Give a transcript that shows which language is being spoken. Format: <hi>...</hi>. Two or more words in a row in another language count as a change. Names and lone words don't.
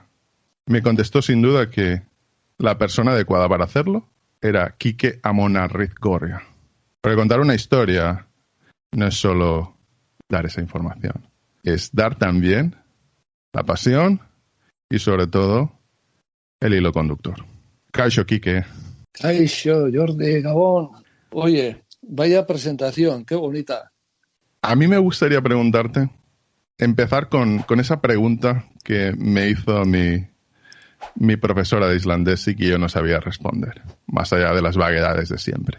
<es>Me contestó sin duda que la persona adecuada para hacerlo era Kike Amonarrizgorria. Porque contar una historia no es solo dar esa información, es dar también la pasión y sobre todo el hilo conductor.</es> <eu>Kaixo, Kike. Kaixo, Jordi, Gabón.</eu> <es>Oye, vaya presentación, qué bonita. A mí me gustaría preguntarte, empezar con esa pregunta que me hizo mi profesora de islandés y que yo no sabía responder, más allá de las vaguedades de siempre.</es>